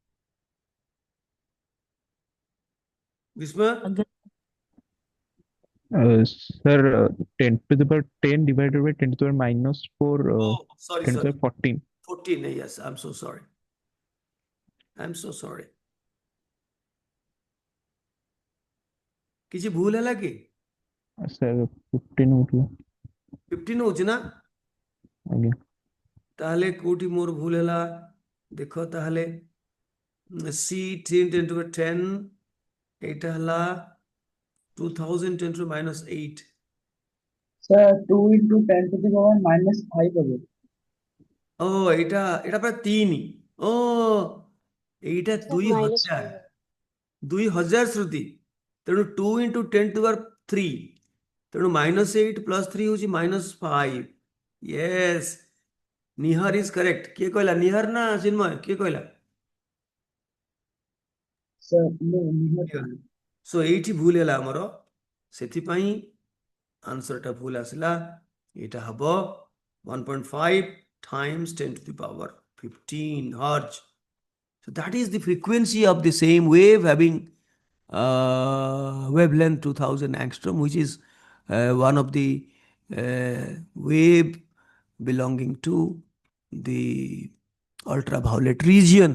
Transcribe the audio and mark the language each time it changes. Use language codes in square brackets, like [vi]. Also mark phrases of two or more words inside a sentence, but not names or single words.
[en] Visma? Sir, 10 to the power 10 divided by 10 to the power minus 4, Oh, sorry, 10 to the sorry. power 14. 14, yes, I'm so sorry. I'm so sorry. [or] କିଛି ଭୁଲ ହେଲା କି? Sir, 15 ଉଠିଲା 15 ହଉଛି ନା? ଆଜ୍ଞା ତାହେଲେ କୋଉଠି ମୋର ଭୁଲ ହେଲା ଦେଖ ତାହେଲେ c 3 [en] 10 to the 10 [or] ଏଇଟା ହେଲା 2000 [en] 10 to the minus 8. Sir, 2 into 10 to the power minus 5 হবে। [or] ଓ ଏଇଟା ଏଇଟା ପ୍ରାୟ 3। ଓ ଏଇଟା [en] Sir, minus 4. 2000 [or] ଶ୍ରୁତି, ତେଣୁ [en] 2 into 10 to the power 3, ତେଣୁ minus 8 plus 3 ହେଉଛି minus 5. Yes, Nihar is correct. [or] କିଏ କହିଲା? Nihar ନା ଚିନ୍ମୟ? କିଏ କହିଲା? Sir, ନିହାତି। ସୋ ଏଇଠି ଭୁଲ ହେଲା ଆମର, ସେଥିପାଇଁ ଆନ୍ସରଟା ଭୁଲ ଆସିଲା। ଏଇଟା ହବ [en] 1.5 times 10 to the power 15 hertz. So that is the frequency of the same wave having wavelength 2000 angstrom, which is one of the wave belonging to the ultraviolet region.